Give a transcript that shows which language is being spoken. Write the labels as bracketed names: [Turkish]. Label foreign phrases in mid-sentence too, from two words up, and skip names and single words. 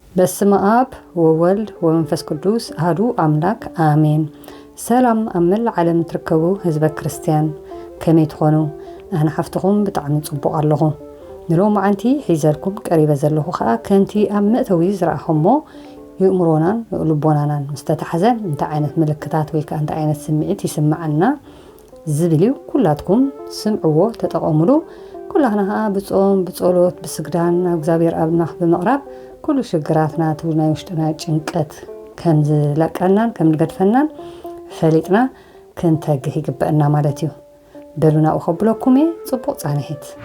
[Geez] በስመ አብ ወወልድ ወመንፈስ ቅዱስ አሐዱ አምላክ አሜን። [Tigrinya] ሰላም አመል ዓለም ትርከቡ ህዝበ ክርስቲያን ከመይ ትኾኑ? ኣነ ሓፍትኹም ብጣዕሚ ጽቡቕ ኣለኹ። ንሎም ዓንቲ ሒዘልኩም ቀሪበ ዘለኹ ከዓ ከንቲ ኣብ መእተዊ ዝረኣኹሞ ይእምሮናን ልቦናናን ምስተታሕዘ እንታይ ዓይነት ምልክታት ወይ ከዓ እንታይ ዓይነት ስምዒት ይስምዓና ዝብል ኩላትኩም ስምዕዎ ተጠቐሙሉ። ኩላህና ከዓ ብጾም ብጸሎት ብስግዳን ናብ እግዚአብሔር ኣብና ብምቕራብ ኩሉ ሽግራትና ናይ ውሽጥና ጭንቀት ከም ዝለቀናን ከም ዝገድፈናን ፈሊጥና ክንተግህ ይግበአና ማለት እዩ። በሉና እኸብለኩም ጽቡቕ ጻንሒት።